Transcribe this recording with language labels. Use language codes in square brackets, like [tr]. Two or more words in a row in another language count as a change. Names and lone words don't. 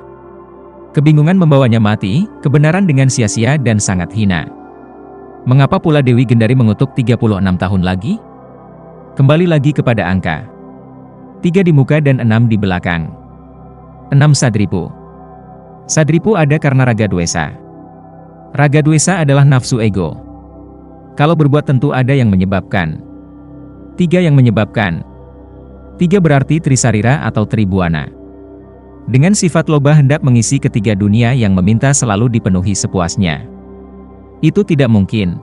[id] Kebingungan membawanya mati, kebenaran dengan sia-sia dan sangat hina. Mengapa pula Dewi Gendari mengutuk 36 tahun lagi? Kembali lagi kepada angka. 3 di muka dan 6 di belakang. 6 Sadripu. Sadripu ada karena raga dwesa. Raga dwesa adalah nafsu ego. Kalau berbuat tentu ada yang menyebabkan. 3 yang menyebabkan. 3 berarti Trisarira atau Tribuana. Dengan sifat loba hendak mengisi ketiga dunia yang meminta selalu dipenuhi sepuasnya. Itu tidak mungkin.